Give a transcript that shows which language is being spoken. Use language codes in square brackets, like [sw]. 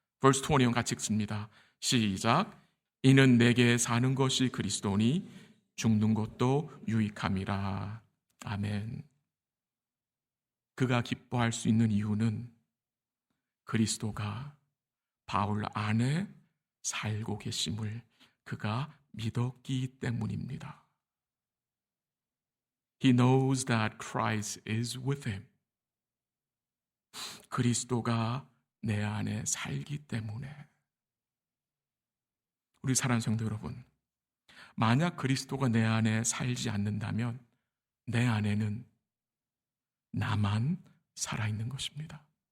[ko] verse 21 같이 읽습니다. 시작. 이는 내게 사는 것이 그리스도니 죽는 것도 유익함이라. 아멘. 그가 기뻐할 수 있는 이유는 그리스도가 바울 안에 살고 계심을 그가 믿었기 때문입니다. [en] He knows that Christ is with him. [ko] 그리스도가 내 안에 살기 때문에. 우리 사랑하는 성도 여러분, 만약 그리스도가 내 안에 살지 않는다면 내 안에는 나만 살아있는 것입니다.